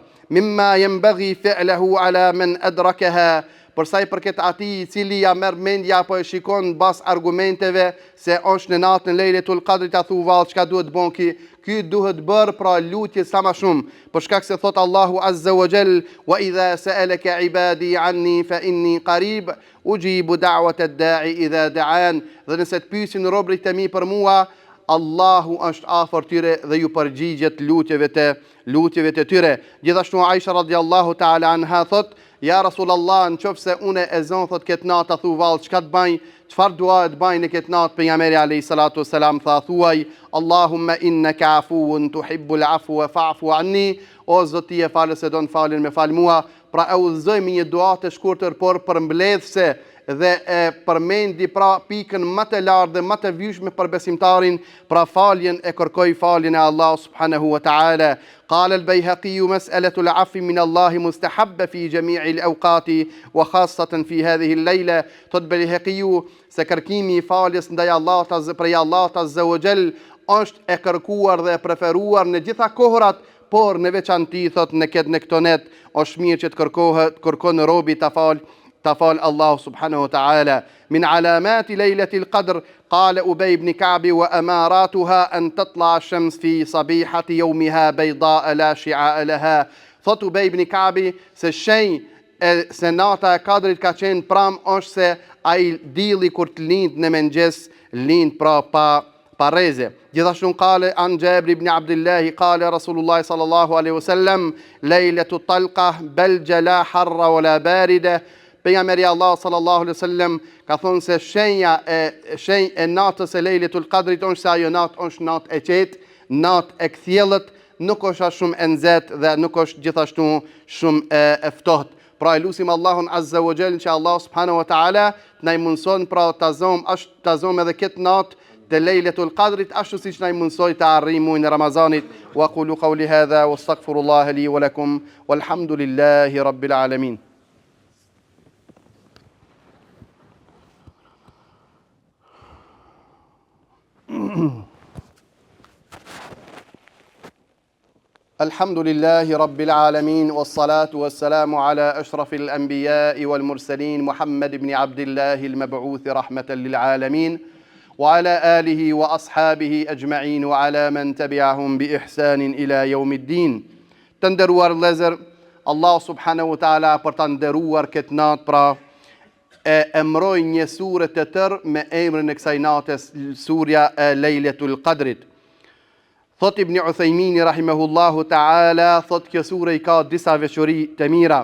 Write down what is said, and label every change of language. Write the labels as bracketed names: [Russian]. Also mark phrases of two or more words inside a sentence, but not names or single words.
[Arabic] مما ينبغي فعله على من أدركها. [Albanian] Përsa I përket atij I cili ja merr mendja apo e shikon bas argumenteve se është në natën e Lejletul Qadrit a thu vallë çka duhet bën ky duhet bërë pra lutje sa më shumë, për shkak se thot Allahu [Arabic] عز وجل, وإذا سألك عبادي عني فإني قريب أجيب دعوة الداع إذا دعان. [Albanian] Dhe nëse të pyesin robërit e mi për mua, Allahu është afër tyre dhe ju përgjigjet lutjeve të tyre. Gjithashtu Aisha [Arabic] رضي الله تعالى عنها [Albanian] thot, [Arabic] يا رسول الله, [Albanian] nëse une e zon thot këtë natë, thu vallë çka të bëj, çfarë dua të bëj në këtë natë? Pejgamberi [Arabic] عليه الصلاة والسلام [Albanian] tha thuaj, [Arabic] اللهم إنك عفو تحب العفو فاعف عني. [Albanian] O Zoti e falës se don falën me fal mua. Pra e udhëzoj me një dua të shkurtër por përmbledhse dhe e përmendi pra pikën më të lartë dhe më të vyshme për besimtarin, pra faljen e kërkoj faljen e Allah [Arabic] سبحانه وتعالى. قال البيهقي مسألة العفو من الله مستحبة في جميع الأوقات وخاصة في هذه الليلة. [Albanian] Thot Bejheqiu se kërkimi I faljes ndaj Allahut [Arabic] عز وجل [Albanian] është e kërkuar dhe e preferuar në gjitha kohrat, por në veçanti thot në këto net është mirë që të kërkon robi ta fal Allah [Arabic] سبحانه وتعالى. من علامات ليلة القدر قال أبي بن كعب وأماراتها أن تطلع الشمس في صبيحة يومها بيضاء لا شعاع لها. [Albanian] Thot Ubej ibn Ka'bi se se nata e Kadrit ka qenë pram është se ai dielli kur të lind në mëngjes lind pra pa rreze. [Arabic] Gjithashtu قال عن جابر بن عبد الله قال رسول الله صلى الله عليه وسلم ليلة طلقة بل جلا حارة ولا باردة. [Albanian] Pejgamberi Allah [Arabic] صلى الله عليه وسلم [Albanian] ka thonë se shenja e natës e Lejletul Qadrit është se ajo natë është natë e qetë, natë e kthjellët, nuk është shumë e nxehtë dhe nuk është gjithashtu shumë e ftohtë. Pra e lutim Allahun [Arabic] عز وجل [Albanian] që Allah [Arabic] سبحانه وتعالى [Albanian] na I mundson pra ta zom edhe këtë natë të Lejletul Qadrit ashtu siç na I mundsoi të arrijmë muajin e Ramazanit. [Arabic] وأقول قولي هذا وأستغفر الله لي ولكم والحمد لله رب العالمين. الحمد لله رب العالمين والصلاة والسلام على أشرف الأنبياء والمرسلين محمد بن عبد الله المبعوث رحمة للعالمين وعلى آله وأصحابه أجمعين وعلى من تبعهم بإحسان إلى يوم الدين. [Albanian] Të nderuar vëllezër, Allah [Arabic] سبحانه وتعالى [Albanian] për ta nderuar këtë natë pra e emroi një sure të tërë me emrin e kësaj nate, surja e Lejletul Qadrit. Thot Ibn Uthejmini [Arabic] رحمه الله تعالى, [Albanian] thot kjo sure i ka disa veçori të mira.